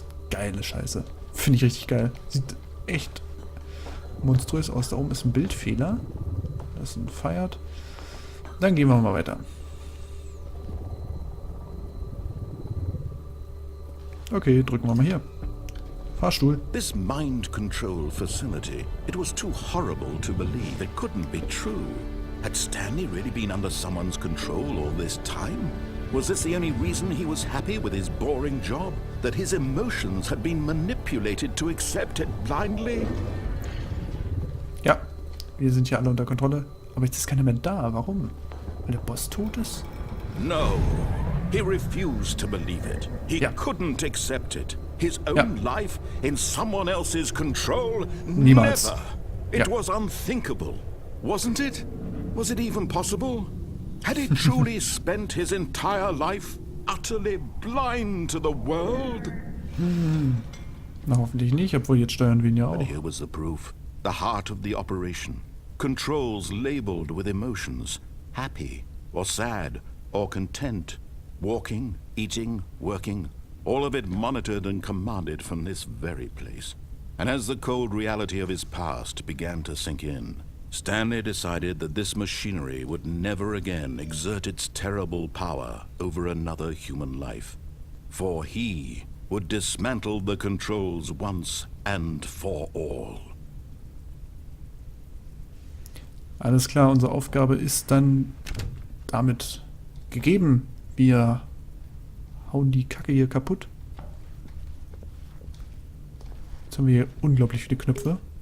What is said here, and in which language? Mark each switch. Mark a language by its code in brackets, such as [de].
[de] Geile Scheiße. Finde ich richtig geil. Sieht echt monströs aus. Da oben ist ein Bildfehler. Das ist ein Feiert. Dann gehen wir mal weiter. Okay, drücken wir mal hier. Fahrstuhl. [en] This mind control facility, it was too horrible to believe. It couldn't be true. Had Stanley really been under someone's control all this time? Was this the only reason he was happy with his boring job? That his emotions had been manipulated to accept it blindly? [de] Ja, wir sind hier alle unter Kontrolle. Aber jetzt ist keiner mehr da. Warum? Weil der Boss tot ist? [en] No. He refused to believe it. He couldn't accept it. His own life in someone else's control? [de] Niemals. [en] Never. It was unthinkable. Wasn't it? Was it even possible? Had he truly spent his entire life utterly blind to the world? [de] Na, hoffentlich nicht, obwohl jetzt steuern wir ihn ja auch. [en] But here was the proof. The heart of the operation. Controls labeled with emotions. Happy or sad or content. Walking, eating, working. All of it monitored and commanded from this very place. And as the cold reality of his past began to sink in, Stanley decided that this machinery would never again exert its terrible power over another human life. For he would dismantle the controls once and for all. [de] Alles klar, unsere Aufgabe ist dann damit gegeben. Wir hauen die Kacke hier kaputt. Jetzt haben wir hier unglaublich viele Knöpfe.